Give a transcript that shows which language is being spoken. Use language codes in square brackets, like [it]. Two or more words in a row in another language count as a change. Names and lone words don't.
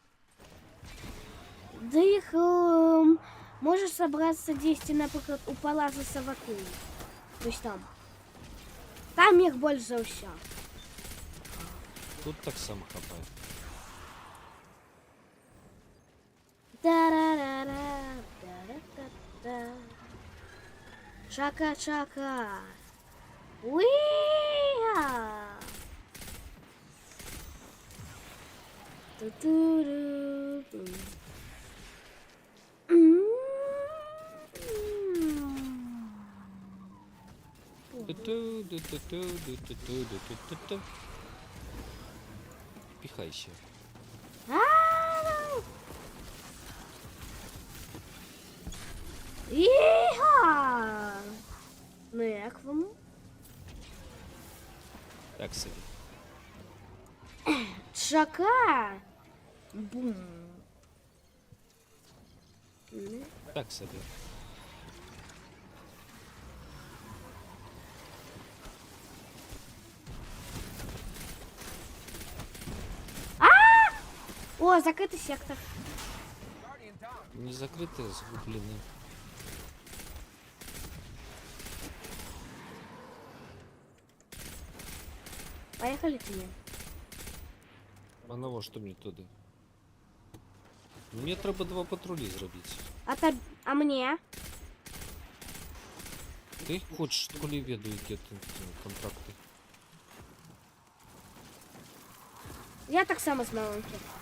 [uk] Да їх можеш собратися 10, наприклад, у Палазу Саваку. Ось там. Там їх більше за все. Тут так само хапає. Та-ра-ра-ра, та-ра-та-та. Чака-чака. Уи-а! Ту-ту-ру-ту. Ту-ту-ду-ту-ту-ду-ту-ту-ду-ту-ту. Піхай ще. А! Іга! Ну як вам? Так собі. Чака! Бум! Ну. Так собі. О, закритий сектор. Не закрите, згублене. [ru] Поехали к ним. [uk] А на що мені туди? Мені треба 2 патрулі зробити. [ru] А мне? [uk] Ти хочеш, коли веду, які тут контракти? Я так само з маленьким.